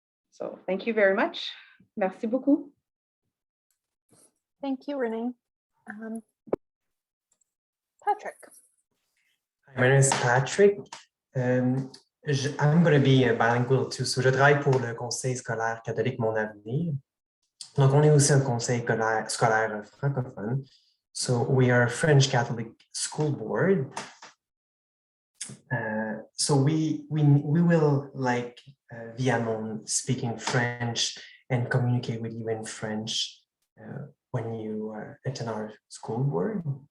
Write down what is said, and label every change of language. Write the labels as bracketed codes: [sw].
[en] So thank you very much. [fr] Merci beaucoup. [en] Thank you, Renee. Patrick. My name is Patrick. I'm going to be bilingual too. [fr] So, je travaille pour le Conseil scolaire catholique Mon Avenir. Donc, on est aussi un conseil scolaire francophone. [en] So, we are a French Catholic school board. So, we will, like Viamon, speaking French and communicate with you in French when you attend our school board.